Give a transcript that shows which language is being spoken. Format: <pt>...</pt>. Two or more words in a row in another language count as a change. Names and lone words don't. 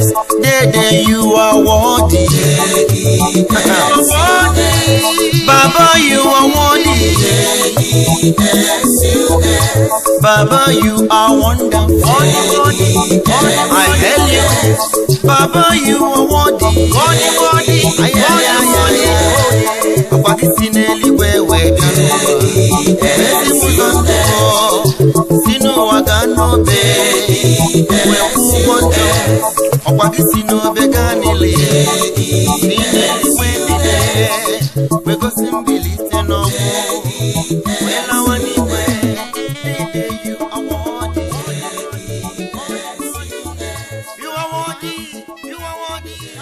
<en>Dede, you are worthy. Baba, you are worthy. Baba, you are wonderful. I hail you. Baba, you are worthy. Ay, ay, ay, ay, ay.</en> <ig>Akwa gị si n'eluigwe wee bịa n'ụwa. Ezi m ụzọ ndụ m, si n'ụwa gaa n'obe. Wee kwụ ụgwọ njọ. Ọkwa gị si n'obe gaa n'ili. N'ime igwe niile, wee gosi mbilite n'ọnwụ. Wee lawa n'igwe.</ig> <en>You are worthy. You are worthy. You are worthy.</en>